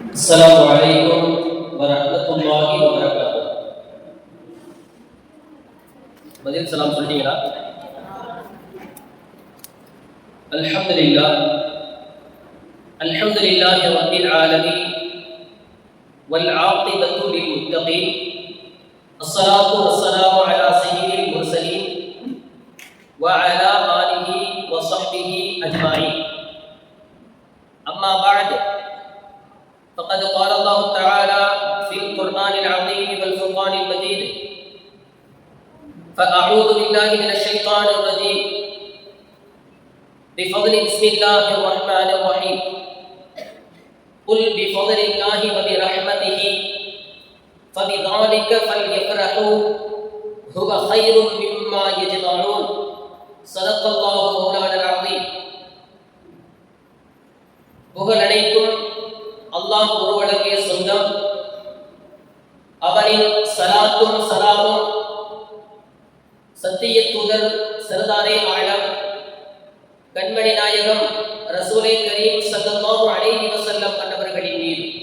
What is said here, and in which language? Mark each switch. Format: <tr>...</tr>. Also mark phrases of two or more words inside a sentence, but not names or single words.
<ar>السلام عليكم ورحمة الله وبركاته.</ar> <ta>பதில் சலாம் சொல்லிட்டீங்களா?</ta> <ar>الحمد لله الحمد لله رب العالمين والعاقبة للمتقين والصلاة والسلام على سيد المرسلين وعلى آله وصحبه أجمعين. أما بعد فقد قال الله تعالى في القرآن العظيم والفرقان المجيد: فأعوذ بالله من الشيطان الرجيم بفضل بسم الله الرحمن الرحيم قل بفضل الله وبرحمته فبذلك فليفرحوا هو خير مما يجمعون. صدق الله مولانا العظيم.</ar> <ta>புகழ் அனைத்தும் அல்லாஹ் ஒருவனுக்கே சொந்தம். அவனின் சலாத்தும் சலாமும் சத்திய தூதர்</ta> <ur>سردار عالم</ur> <ta>கண்மணி நாயகம்</ta> <ur>رسول کریم</ur> <ar>صلى الله عليه وسلم</ar> <ta>அன்னவர்களின் மீது,</ta>